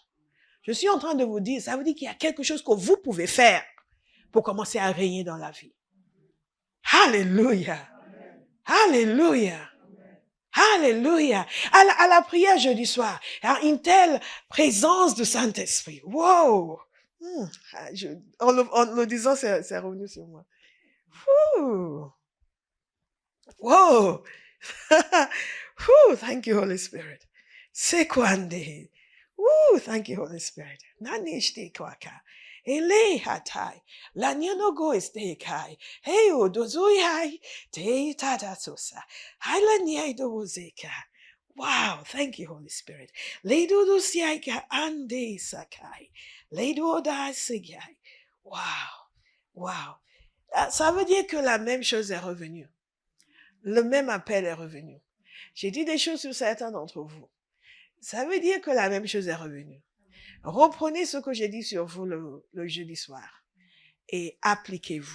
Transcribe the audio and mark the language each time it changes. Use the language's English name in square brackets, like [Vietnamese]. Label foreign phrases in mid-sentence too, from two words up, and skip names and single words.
[French] Je suis en train de vous dire, ça veut dire qu'il y a quelque chose que vous pouvez faire pour commencer à régner dans la vie. Alléluia. Alléluia. Alléluia. À la prière jeudi soir, une telle présence du Saint-Esprit. Wow. En le disant, c'est revenu sur moi. Wow. [English] Thank you, Holy Spirit. Sekwande. Thank you, Holy Spirit. Nanishte kwaka. Ele hatai. La nyonogo estekai. Hey, odozui hai. Te tata sosa. Haila nyai dozeka. Wow, thank you, Holy Spirit. Leido dosiaika ande sakai. Leido da sigai. Wow. [French] Ça veut dire que la même chose est revenue. Le même appel est revenu. J'ai dit des choses sur certains d'entre vous. Ça veut dire que la même chose est revenue. Reprenez ce que j'ai dit sur vous le jeudi soir et appliquez-vous.